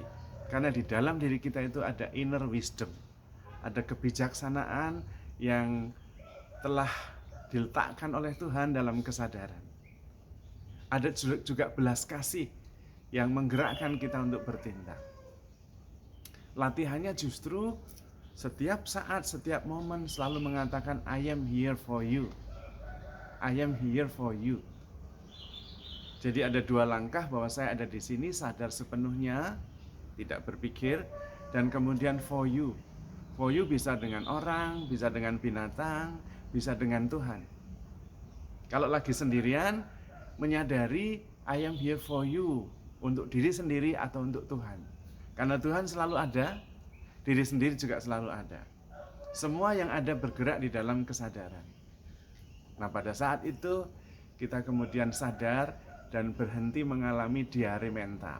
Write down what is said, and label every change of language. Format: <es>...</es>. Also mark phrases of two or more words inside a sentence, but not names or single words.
<id>Karena di dalam diri kita itu ada</id> <en>inner wisdom,</en> <id>ada kebijaksanaan yang telah diletakkan oleh Tuhan dalam kesadaran. Ada juga belas kasih yang menggerakkan kita untuk bertindak. Latihannya justru setiap saat, setiap momen selalu mengatakan</id> <en>I am here for you. I am here for you.</en> <id>Jadi ada dua langkah bahwa saya ada di sini, sadar sepenuhnya, tidak berpikir, dan kemudian</id> <en>for you. For you</en> <id>bisa dengan orang, bisa dengan binatang, bisa dengan Tuhan. Kalau lagi sendirian, menyadari</id> <en>I am here for you,</en> <id>untuk diri sendiri atau untuk Tuhan. Karena Tuhan selalu ada, diri sendiri juga selalu ada. Semua yang ada bergerak di dalam kesadaran. Nah, pada saat itu kita kemudian sadar dan berhenti mengalami diare mental.</id>